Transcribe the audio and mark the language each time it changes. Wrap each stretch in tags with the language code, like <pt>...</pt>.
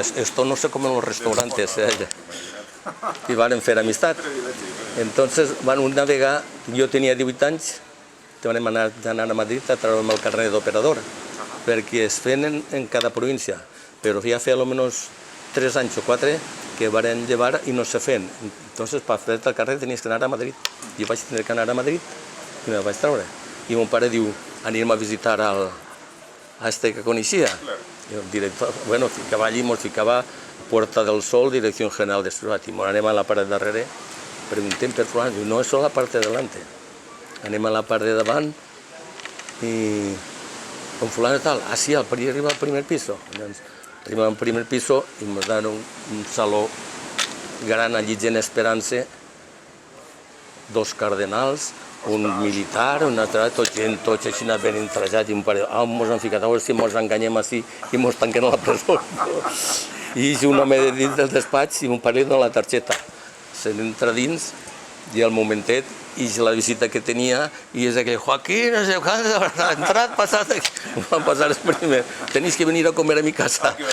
<es>Esto no se come en los restaurantes.</es> <ca>I van fer amistat. Entonces, una vegada, jo tenia 18 anys, vam anar a Madrid a treure'm el carnet d'operador, perquè es feien en cada província, però ja feia almenys 3 anys o 4 que varen llevar i no se feien. Entonces, per fer-te el carnet tenies que anar a Madrid. Jo vaig tenir que anar a Madrid i me'l vaig treure. I mon pare diu, anem a visitar a este que coneixia. I el director, bueno, ficava allí, ens ficava Puerta del Sol, Dirección General de Seguridad. I anem a la part de darrere, preguntem per fulano, diu, no, això és la part de delante. Anem a la part de davant i con fulano tal, sí, arriba al primer piso. Llavors, arribem al primer piso i ens dan un saló gran allí gent esperant-se, 2 cardenals, un militar, un altre, tots així ben entrajats, i un pare, mos han ficat, a veure si mos enganyem així i mos tanquen a la presó. I un home dins del despatx i un pare li dona la targeta. S'entra dins i al momentet ix la visita que tenia i és aquell, Joaquín, no sé què, ha entrat, passat aquí. Van passar el primer,</ca> <es>tenéis que venir a comer a mi casa.</es>